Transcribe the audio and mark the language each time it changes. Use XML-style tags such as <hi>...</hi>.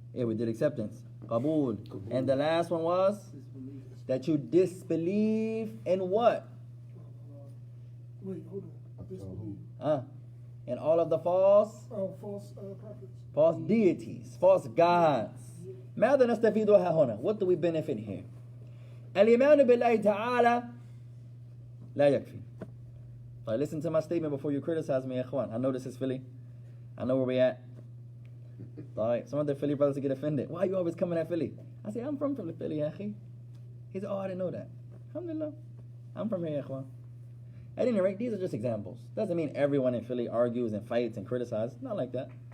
<en>Yeah, we did acceptance. Qabul. And the last one was Disbelief. that you disbelieve in what? Wait, hold on. Disbelief. In all of the false False prophets. false deities, false gods.</en> <ar>ماذا نستفيدها هنا?</ar> <en>What do we benefit here?</en> <ar>الإيمان بالله تعالى لا يكفي.</ar> <en>Right, listen to my statement before you criticize me, ikhwan. I know this is Philly. I know where we at. Right, some of the Philly brothers get offended. Why are you always coming at Philly? I say, I'm from Philly, akhi. He said, oh, I didn't know that. Alhamdulillah. I'm from here, ikhwan. At any rate, these are just examples. Doesn't mean everyone in Philly argues and fights and criticizes. Not like that.</en>